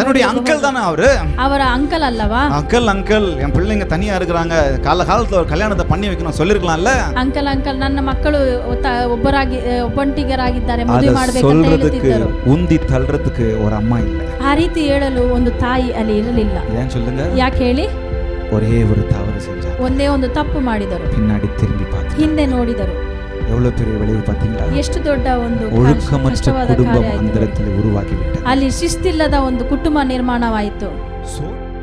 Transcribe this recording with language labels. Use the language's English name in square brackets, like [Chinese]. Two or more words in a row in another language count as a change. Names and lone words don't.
[Tamil] தன்னுடைய அங்கிள் தானே அவரு. [Kannada] ಅವರ ಅಂಕಲ್ ಅಲ್ಲವಾ? [Tamil] அங்கிள் என் பிள்ளைங்க தனியா இருக்கிறாங்க, காலகாலத்துல ஒரு கல்யாணத்தை பண்ணி வைக்கணும் சொல்லிருக்கலாம்ல. [Kannada] ಅಂಕಲ್ ನನ್ನ ಮಕ್ಕಳು ಒಬ್ಬಂಟಿಗರಾಗಿದ್ದಾರೆ, ಮದುವೆ ಮಾಡಬೇಕು ಅಂತ [Tamil] சொல்றதுக்கு [Kannada] ಹೇಳುತ್ತಿದ್ದರು. [Tamil] உந்தி தள்ளுறதுக்கு ஒரு அம்மா இல்ல. [Kannada] ಆ ರೀತಿ ಹೇಳಲು ಒಂದು ತಾಯಿ ಅಲ್ಲಿ ಇರಲಿಲ್ಲ. [Tamil] ஏன் சொல்லுங்க? [Kannada] ಯಾಕೆ ಹೇಳಿ? [Tamil] ஒரே ஒரு தவறு செஞ்சாங்க. [Kannada] ಒಂದೇ ಒಂದು ತಪ್ಪು ಮಾಡಿದರು. [Tamil] பின்னாடி திரும்பி பார்த்து [Kannada] ಹಿಂದೆ ನೋಡಿದರು. [Tamil] எவ்வளவு பெரிய விளைவு பாத்தீங்களா? [Kannada] ಎಷ್ಟು ದೊಡ್ಡ ಒಂದು [Tamil] ஒழுக்கமற்ற [Kannada] ಕಷ್ಟವಾದ [Tamil] குடும்பம் [Kannada] ಕಾರ್ಯ [Tamil] அந்த [Kannada] ಆಯಿತು. [Tamil] இடத்துல உருவாக்கி விட்டது. [Kannada] ಅಲ್ಲಿ ಶಿಸ್ತಿಲ್ಲದ ಒಂದು ಕುಟುಂಬ ನಿರ್ಮಾಣವಾಯಿತು.